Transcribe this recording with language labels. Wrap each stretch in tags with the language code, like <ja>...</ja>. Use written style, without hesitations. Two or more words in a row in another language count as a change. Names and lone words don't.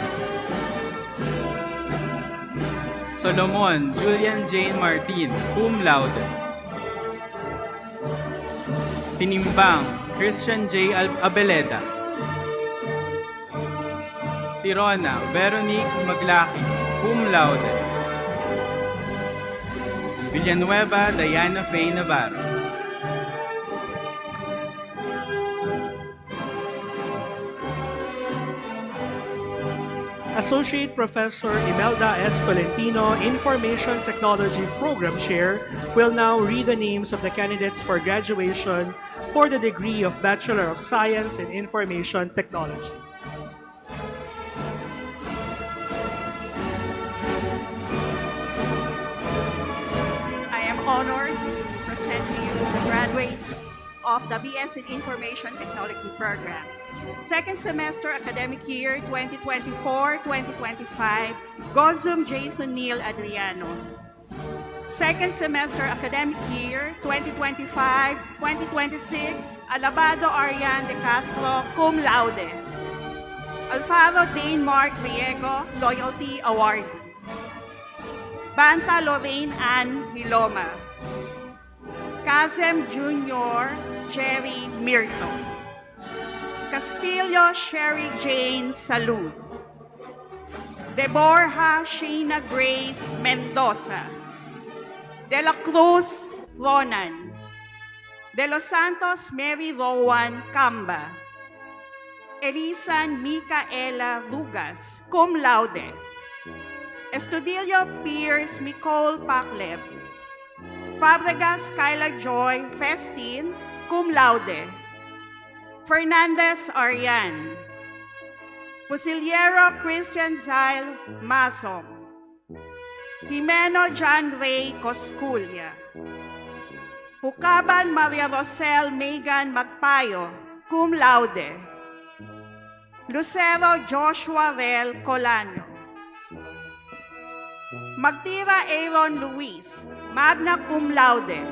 <en>Solomon Julian Jane Martin,</en> <la>cum laude.</la> <en>Tinimbang Christian J. Abeleda. Tirona Veronique Maglaki,</en> <la>cum laude.</la> <en>Villanueva Diana Faye Navarro. Associate Professor Imelda S. Tolentino, Information Technology Program Chair, will now read the names of the candidates for graduation for the degree of Bachelor of Science in Information Technology. I am honored to present to you the graduates of the BS in Information Technology program. Second semester academic year 2024-2025, Gozum Jason Neil Adriano. Second semester academic year 2025-2026, Alabado Arian de Castro,</en> <la>cum laude.</la> <en>Alfaro Dane Mark Riego, Loyalty Award. Banta Lorraine Ann Hiloma. Kazem Jr. Jerry Mirto. Castillo Sherry Jane Salud. De Borja Shayna Grace Mendoza. De la Cruz Ronan. De Los Santos Mary Rowan Camba. Elisan Micaela Rugas,</en> <la>cum laude.</la> <en>Estudillo Pierce Nicole Pacleb. Fabregas Kyla Joy Festin,</en> <la>cum laude.</la> <en>Fernandez Arian. Pusiliero Christian Zyle Masom. Jimeno John Ray Cosculia. Hukaban Maria Rosel Megan Magpayo,</en> <la>cum laude.</la> <en>Lucero Joshua Rel Colano. Magtira Aaron Luis,</en> <la>magna cum laude.</la>